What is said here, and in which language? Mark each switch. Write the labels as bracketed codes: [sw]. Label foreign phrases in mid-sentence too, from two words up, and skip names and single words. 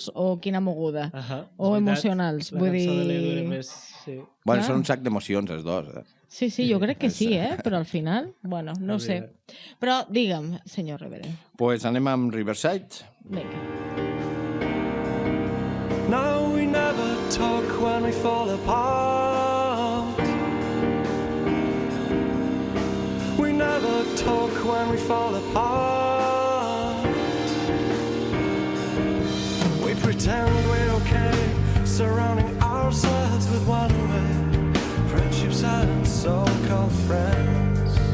[ca] O quina moguda? O emocionals? La Vull cançó de l'Edu dir... era més... Sí. Bueno, Clar. són un sac d'emocions, els dos. Sí, jo crec que sí, però al final, bueno, no sé. Però digue'm, senyor Reverend. Pues anem amb Riverside. Vinga. No, [en] we never talk when we fall apart. We never talk when we fall apart. We pretend we're okay, surrounding ourselves with one-way friendships and so-called friends.